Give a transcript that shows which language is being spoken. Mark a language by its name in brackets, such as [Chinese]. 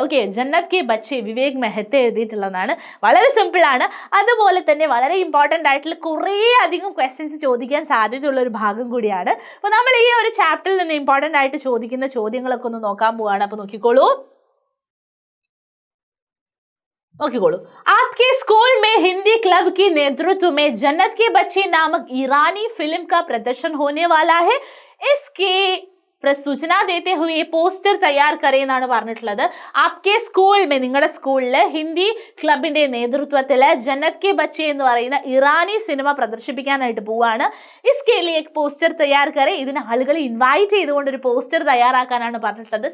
[Malayalam] Okay, ജന്നത്ത് കി ബച്ചി വിവേക് മെഹത്ത എഴുതിയിട്ടുള്ളതാണ്. വളരെ സിമ്പിളാണ്. അതുപോലെ തന്നെ വളരെ ഇമ്പോർട്ടൻ്റ് ആയിട്ടുള്ള കുറേ അധികം ക്വസ്റ്റ്യൻസ് ചോദിക്കാൻ സാധ്യതയുള്ള ഒരു ഭാഗം കൂടിയാണ്. അപ്പോൾ നമ്മൾ ഈ ഒരു ചാപ്റ്ററിൽ നിന്ന് ഇമ്പോർട്ടൻ്റ് ആയിട്ട് ചോദിക്കുന്ന ചോദ്യങ്ങളൊക്കെ ഒന്ന് നോക്കാൻ പോവുകയാണ്. അപ്പോൾ നോക്കിക്കോളൂ. [Hindi] आपके स्कूल में हिंदी क्लब के नेतृत्व में जन्नत की बच्ची नामक ईरानी फिल्म का प्रदर्शन होने वाला है. इसकी सूचना देते हुए പോസ്റ്റർ തയ്യാർ കരേ [Malayalam] എന്നാണ് പറഞ്ഞിട്ടുള്ളത്. [Hindi] ആപ്കെ സ്കൂൾ മേ, [Malayalam] നിങ്ങളുടെ സ്കൂളിൽ ഹിന്ദി ക്ലബിന്റെ നേതൃത്വത്തിൽ ജന്നത്ത് കി ബച്ചി എന്ന് പറയുന്ന ഇറാനി സിനിമ പ്രദർശിപ്പിക്കാനായിട്ട് പോവാണ്. [Hindi] ഇസ്കെ ലിയേ പോസ്റ്റർ തയ്യാർ കരേ, [Malayalam] ഇതിന് ആളുകളെ ഇൻവൈറ്റ് ചെയ്തുകൊണ്ട് ഒരു പോസ്റ്റർ തയ്യാറാക്കാനാണ് പറഞ്ഞിട്ടുള്ളത്.